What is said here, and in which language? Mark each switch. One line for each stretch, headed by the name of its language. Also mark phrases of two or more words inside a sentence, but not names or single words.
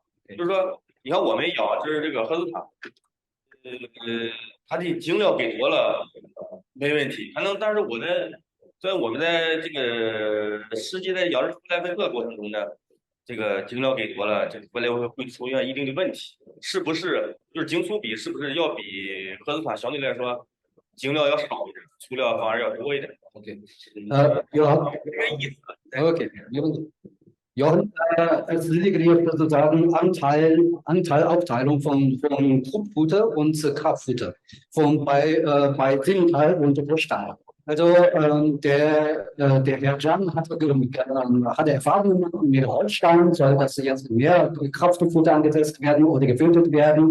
Chinese: 就是说，你看我们养就是这个荷斯坦，它的精料给多了没问题，但是我们在这个实际在养殖弗莱菲克过程中呢，这个精料给多了，这个弗莱菲克会出现一定的问题，是不是？就是精粗比是不是要比荷斯坦相对来说精料要少一点，粗料反而要多一点？OK，有这个意思。 OK， 没问题。
German: Ja, es liegt hier sozusagen Anteilaufteilung von Kruppfutter und Kraftfutter bei Rindenteil und Bestand. Also der Herr Jan hatte Erfahrungen mit Holstein, soll das jetzt mehr Kraftfutter angesetzt werden oder gefüttert werden.